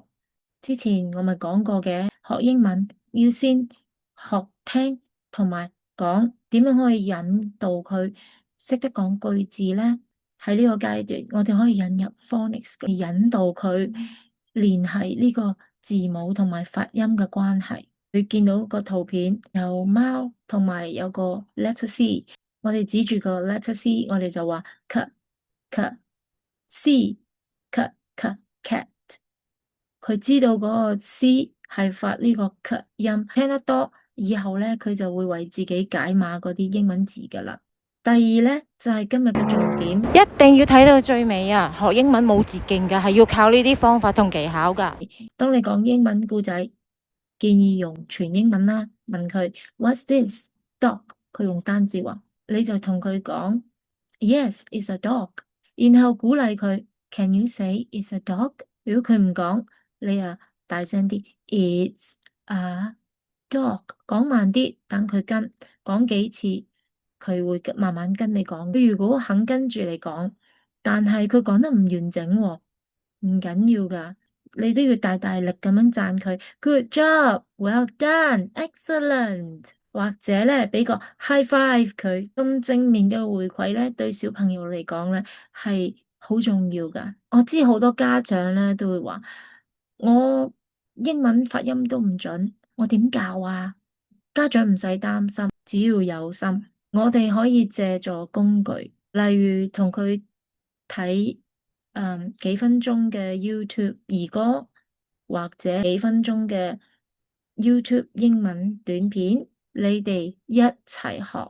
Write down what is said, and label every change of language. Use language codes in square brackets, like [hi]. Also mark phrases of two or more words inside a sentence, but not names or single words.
[yue] 之前我咪講過嘅，學英文要先學聽同埋講，點樣可以引導佢識得講句子呢？喺呢個階段，我哋可以引入 phonics，引導佢聯繫呢個字母同埋發音嘅關係。佢見到個圖片有貓同埋有個 [en] letter C， [yue] 我哋指住個 [en] letter C， [yue] 我哋就話 [en] cat，cat，c，cat，cat。 [yue] 佢知道嗰個 C 係發呢個 K 音，聽得多以後咧，佢就會為自己解碼嗰啲英文字噶啦。第二咧就係今日嘅重點，一定要睇到最尾啊！學英文冇捷徑噶，係要靠呢啲方法同技巧噶。當你講英文故仔，建議用全英文啦。問佢 [en] What's this dog？ [yue] 佢用單字話，你就同佢講 [en] Yes, it's a dog。 [yue] 然後鼓勵佢 [en] Can you say it's a dog？ [yue] 如果佢唔講，你啊大聲啲 [en] It's a dog。 [yue] 講慢啲，等佢跟，講幾次，佢會慢慢跟你講。佢如果肯跟住你講，但係佢講得唔完整喎，唔緊要噶。你都要大大力咁樣讚佢 ， [en] Good job，Well done，Excellent， [yue] 或者咧俾個 [en] high five [yue] 佢，咁正面嘅回饋咧，對小朋友嚟講咧係好重要噶。我知好多家長咧都會話，我英文發音都唔準，我點教啊？家長唔使擔心，只要有心，我哋可以借助工具，例如同佢睇幾分鐘嘅 YouTube 兒歌，或者幾分鐘嘅 YouTube 英文短片，你哋一齊學。